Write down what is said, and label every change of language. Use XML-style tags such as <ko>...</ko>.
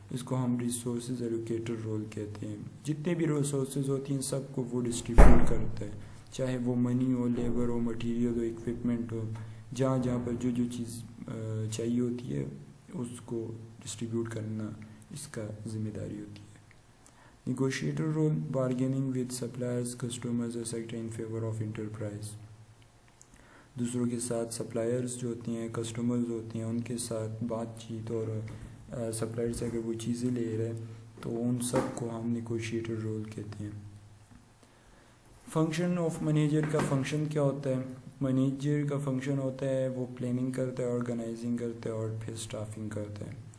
<hi>इसको हम resources allocator role कहते हैं. जितने भी रिसोर्सेज होती हैं सबको वो डिस्ट्रीब्यूट करता है, चाहे वो मनी हो, लेबर हो, मटेरियल हो, इक्विपमेंट हो. जहाँ पर जो चीज़ चाहिए होती है उसको डिस्ट्रीब्यूट करना इसका जिम्मेदारी होती है.</hi> <en>Negotiator role, bargaining with suppliers, customers, etc. in favor of enterprise.</en> <hi>दूसरों के साथ सप्लायर्स जो होती हैं, कस्टमर्स होती हैं, उनके साथ बातचीत और सप्लायर से अगर वो चीज़ें ले रहे हैं तो उन सब को हम नेगोशिएटर रोल कहते हैं. फंक्शन ऑफ मैनेजर का फंक्शन क्या होता है? मैनेजर का फंक्शन होता है वो प्लानिंग करता है, ऑर्गेनाइजिंग करता है और फिर स्टाफिंग करता है.</hi>